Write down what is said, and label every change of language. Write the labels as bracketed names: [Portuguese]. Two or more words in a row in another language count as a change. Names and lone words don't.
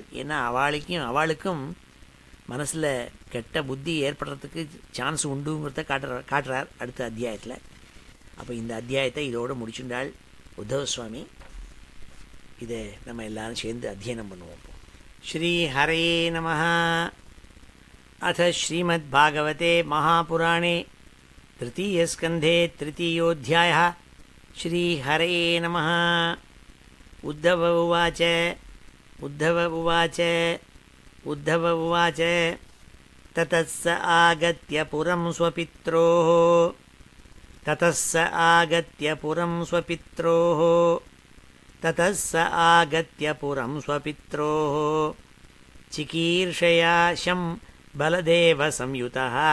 [Tamil] ஏன்னா அவளுக்கும் மனசில் கெட்ட புத்தி ஏற்படுறதுக்கு சான்ஸ் உண்டுங்கிறத காட்டுறார் அடுத்த அத்தியாயத்தில். அப்போ இந்த அத்தியாயத்தை இதோடு முடிச்சுட்டாள் உத்தவ சுவாமி. இதை நம்ம எல்லாரும் சேர்ந்து அத்தியனம் பண்ணுவோம். [Sanskrit] श्री हरये नमः। अथ श्रीमद् भागवते महापुराणे तृतीयस्कन्धे तृतीयोऽध्यायः. श्रीहरे नमः. उद्धव उवाच ततः स आगत्य पुरं स्वपित्रोः चिकीर्षयाशं बलदेवसंयुतः